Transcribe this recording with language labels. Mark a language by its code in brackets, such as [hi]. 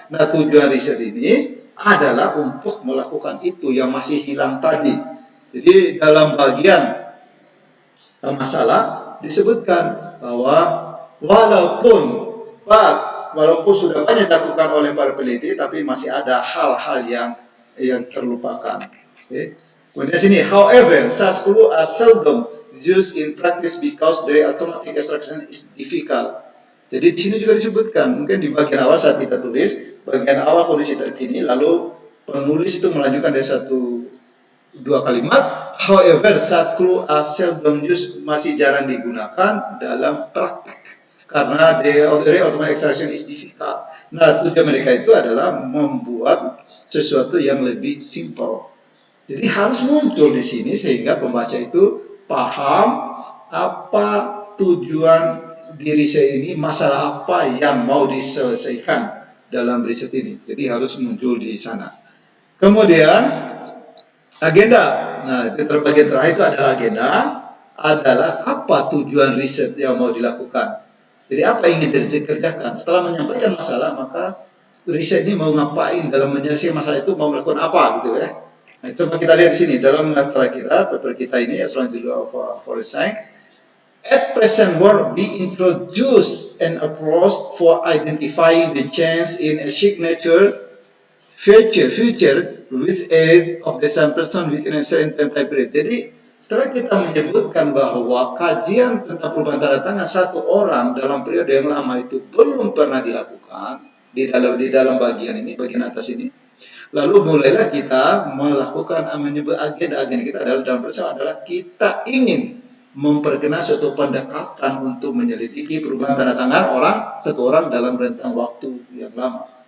[id] Nah, tujuan riset ini adalah untuk melakukan itu yang masih hilang tadi. Jadi dalam bagian masalah disebutkan bahwa walaupun sudah banyak dilakukan oleh para peneliti, tapi masih ada hal-hal yang terlupakan. Okay. Kemudian sini, [en] however, such clues are seldom used in practice because their automatic extraction is difficult. [id] Jadi di sini juga disebutkan, mungkin di bagian awal saat kita tulis, bagian awal kondisi terkini, lalu penulis itu melanjutkan dari dua kalimat, [en] however, such clues are seldom used, [id] masih jarang digunakan dalam praktek. Karena [en] the automatic extraction is difficult. [id] Nah, tujuan mereka itu adalah membuat sesuatu yang lebih simple. Jadi harus muncul di sini sehingga pembaca itu paham apa tujuan di riset ini, masalah apa yang mau diselesaikan dalam riset ini. Jadi harus muncul di sana. Kemudian agenda. Nah, itu bagian terakhir itu adalah agenda, adalah apa tujuan riset yang mau dilakukan. Jadi apa yang ingin dikerjakan? Setelah menyampaikan masalah, maka riset ini mau ngapain dalam menyelesaikan masalah itu, mau melakukan apa gitu ya. Nah, itu kita lihat di sini dalam matra kita, paper kita ini, Astronomy of Forest Science. [en] At present work, we introduce an approach for identifying the change in a signature future which is of the same person within a certain time period. [id] Jadi setelah kita menyebutkan bahwa kajian tentang perubahan tanda tangan satu orang dalam periode yang lama itu belum pernah dilakukan di dalam bagian ini, bagian atas ini, lalu mulailah kita melakukan menyebut agenda-agenda kita dalam persoalan adalah kita ingin memperkenal suatu pendekatan untuk menyelidiki perubahan tanda tangan satu orang dalam rentang waktu yang lama.